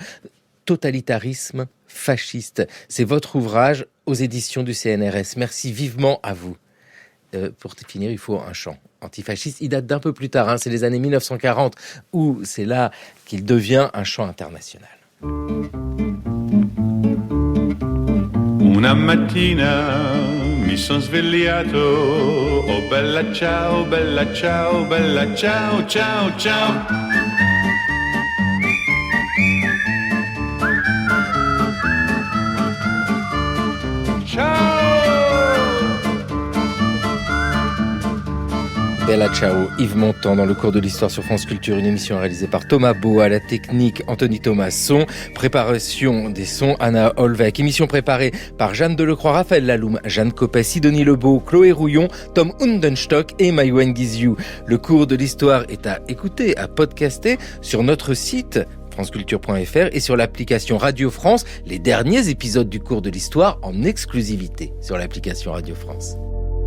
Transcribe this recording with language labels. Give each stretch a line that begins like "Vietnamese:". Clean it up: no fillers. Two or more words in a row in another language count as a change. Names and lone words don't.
French: Totalitarisme fasciste. C'est votre ouvrage aux éditions du CNRS. Merci vivement à vous. Pour finir, il faut un chant antifasciste. Il date d'un peu plus tard, c'est les années 1940, où c'est là qu'il devient un chant international.
Italian: Una mattina mi son svegliato, oh bella ciao, bella ciao, bella ciao, ciao, ciao. Ciao, Bella Ciao,
French: Yves Montand dans le cours de l'histoire sur France Culture, une émission réalisée par Thomas Beau, à la technique Anthony Thomas, son, préparation des sons Anna Holweg, émission préparée par Jeanne Delecroix, Raphaël Laloum, Jeanne Copet, Sidonie Lebeau, Chloé Rouillon, Tom Hundenstock et Maïwen Guizhou. Le cours de l'histoire est à écouter, à podcaster sur notre site franceculture.fr et sur l'application Radio France, les derniers épisodes du cours de l'histoire en exclusivité sur l'application Radio France.